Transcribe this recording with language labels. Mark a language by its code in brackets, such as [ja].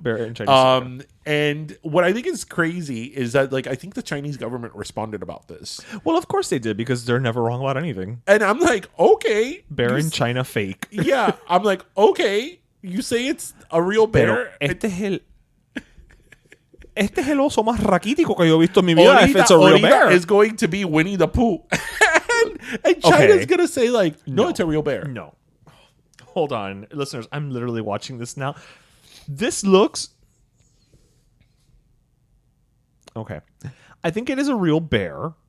[en] Bear in Chinese zoo. And what I think is crazy is that like I think the Chinese government responded about this. Well, of course they did because they're never wrong about anything. And I'm like, okay, bear in China fake. Yeah, I'm like, okay, you say it's a real bear. [es] Este es el oso más raquítico que yo he visto en mi vida. [en] If it's a real bear, is going to be Winnie the Pooh, and China's gonna say like, no, it's a real bear. No, hold on, listeners. I'm literally watching this now. This looks okay. I think it is a real bear.